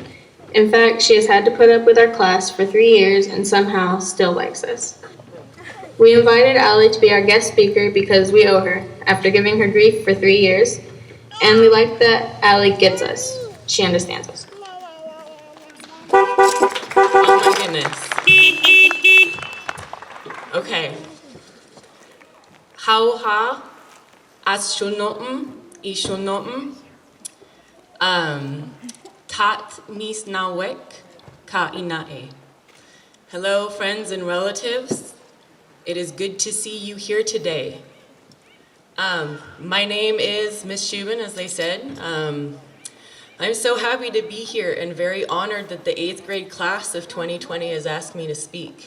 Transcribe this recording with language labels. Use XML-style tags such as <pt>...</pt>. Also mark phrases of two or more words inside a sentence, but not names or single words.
<en>In fact, she has had to put up with our class for 3 years and somehow still likes us. We invited Allie to be our guest speaker because we owe her, after giving her grief for 3 years, and we like that Allie gets us. She understands us. Oh my goodness. Okay. Hauha astronoten ishonoten tat mis nawek ka inae. Hello, friends and relatives. It is good to see you here today. My name is Miss Shubin, as they said. I'm so happy to be here and very honored that the 8th grade class of 2020 has asked me to speak.</en>